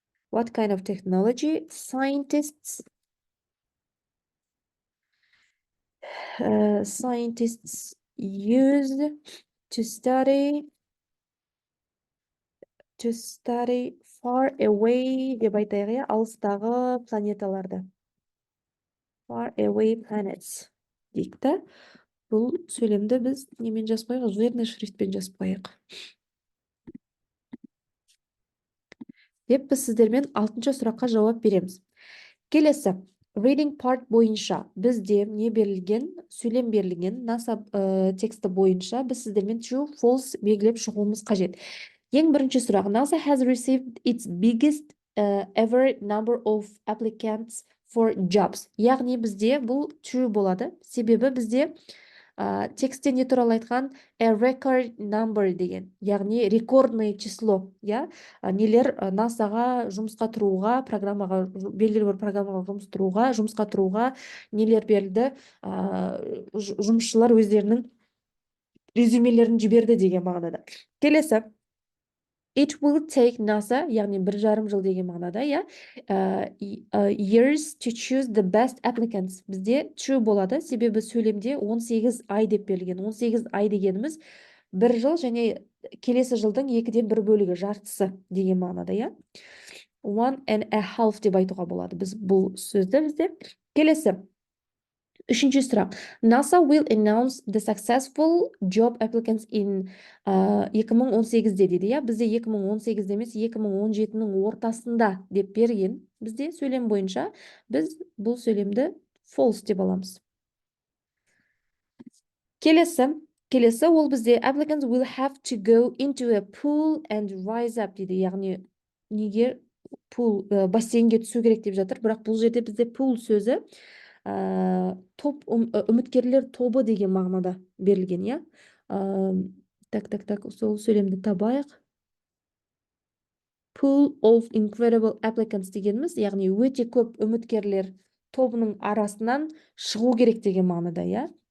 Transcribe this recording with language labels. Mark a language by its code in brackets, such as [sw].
[en] What kind of technology scientists used to study far away [kk] деп айтайық, алыстағы планеталарды. [en] Far away planets [kk] дейікті. Бұл сөйлемді біз немен жазып қойық? Жирный шрифтпен жазып қойық. Деп біз сіздермен 6-шы сұраққа жауап береміз. Келесі, [en] reading part [kk] бойынша бізде не берілген? Сөйлем берілген. NASA тексті бойынша біз сіздермен true, false белгілеп шығуымыз қажет. [en] Ең бірінші сұрақ: NASA has received its biggest ever number of applicants for jobs. [kk] Яғни бізде бұл true болады. Себебі бізде текстте не туралы айтқан? [en] A record number [kk] деген. [ru] Яғни рекордный число. [kk] Нелер NASA-ға жұмысқа тұруға, белгілі бір программаға жұмысқа тұруға нелер берілді? Жұмысшылар өздерінің резюмелерін жіберді деген мағынада. Келесі: [en] It will take NASA, [kk] яғни 1,5 жыл деген мағынада, [en] years to choose the best applicants. [kk] Бізде true болады, себебі сөйлемде 18 ай деп берілген. 18 ай дегеніміз 1 жыл және келесі жылдың 2-ден 1 бөлігі, жартысы деген мағынада. 1.5 деп айтуға болады біз бұл сөзді бізде. Келесі: Үшінші сұрақ. [en] NASA will announce the successful job applicants in [kk] 2018-де дейді, иә? Бізде 2018-де емес, 2017-нің ортасында деп берген. Бізде сөйлем бойынша біз бұл сөйлемді false деп аламыз. Келесі ол бізде [en] applicants will have to go into a pool and rise up [kk] дейді. Яғни неге бассейнге түсу керек деп жатыр. Бірақ бұл жерде бізде pool сөзі топ үміткерлер тобы деген мағынада берілген, иә? Так, сол сөйлемді табайық. [en] Pool of incredible applicants [kk] дегеніміз, яғни өте көп үміткерлер тобының арасынан шығу керек деген мағынада, иә?